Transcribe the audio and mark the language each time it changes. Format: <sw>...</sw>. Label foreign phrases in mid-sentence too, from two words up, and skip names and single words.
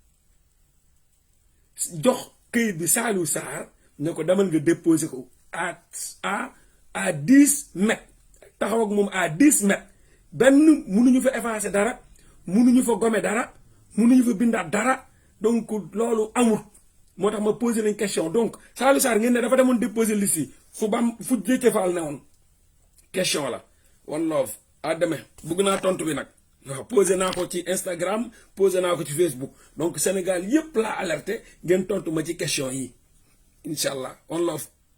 <wo>jox këyit bi Saliou Sarr ne ko demal nga déposer ko</wo> <fr>à 10 mètres</fr> <wo>taxaw ak moom</wo> <fr>à 10 mètres</fr> <wo>benn mënuñu fa effacer dara mënuñu fa gommer dara mënuñu fa bindaat dara donc loolu amul moo tax ma poser nañ question donc Saliou Sarr ngeen ne dafa demoon déposer liste yi fu Déthié Fall ne woon question la</wo> <en>one love</en> <fr>à demain</fr> <wo>bëgg naa tontu bi nag waaw posé naa ko ci Instagram posé naa ko ci Facebook donc Sénégal yépp laa alerté ngeen tontu ma ci question yi</wo> <ar>إن شاء الله</ar> <en>one love</en>